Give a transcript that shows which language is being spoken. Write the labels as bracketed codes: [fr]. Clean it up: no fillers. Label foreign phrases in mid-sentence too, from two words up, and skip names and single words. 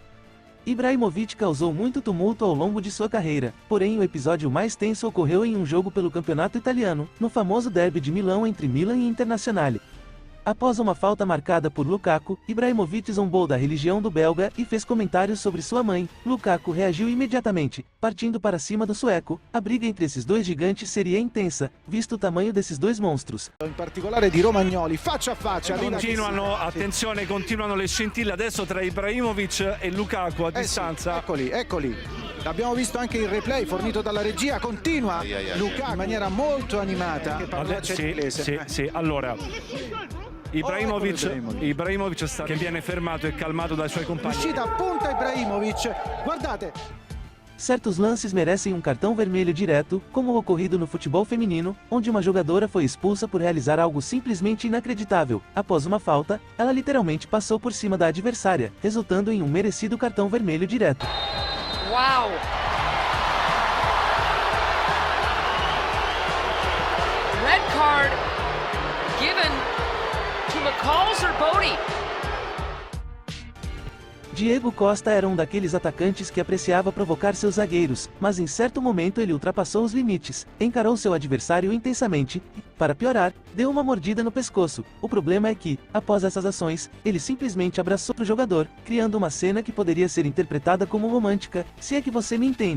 [pt] Ibrahimovic causou muito tumulto ao longo de sua carreira, porém o episódio mais tenso ocorreu em um jogo pelo campeonato italiano, no famoso derby de Milão entre Milan e Internazionale. Após uma falta marcada por Lukaku, Ibrahimovic zombou da religião do belga e fez comentários sobre sua mãe. Lukaku reagiu imediatamente, partindo para cima do sueco. A briga entre esses dois gigantes seria intensa, visto o tamanho desses dois monstros. [it] In particolare di Romagnoli, faccia a faccia. Continuano le scintille adesso tra Ibrahimovic e Lukaku a distanza. Sì, eccoli. L'abbiamo visto anche il replay fornito dalla regia, continua Lukaku in maniera molto animata. Che parolaccia in inglese. Sì, allora. Ibrahimovic che viene fermato e calmato dai suoi compagni. Uscita a punta Ibrahimovic, guardate. [pt] Certos lances merecem um cartão vermelho direto, como o ocorrido no futebol feminino, onde uma jogadora foi expulsa por realizar algo simplesmente inacreditável. Após uma falta, ela literalmente passou por cima da adversária, resultando em um merecido cartão vermelho direto. Uau! [en] Red card given to McCalls or Bodie. [pt] Diego Costa era um daqueles atacantes que apreciava provocar seus zagueiros, mas em certo momento ele ultrapassou os limites, encarou seu adversário intensamente e, para piorar, deu uma mordida no pescoço. O problema é que, após essas ações, ele simplesmente abraçou o jogador, criando uma cena que poderia ser interpretada como romântica, se é que você me entende.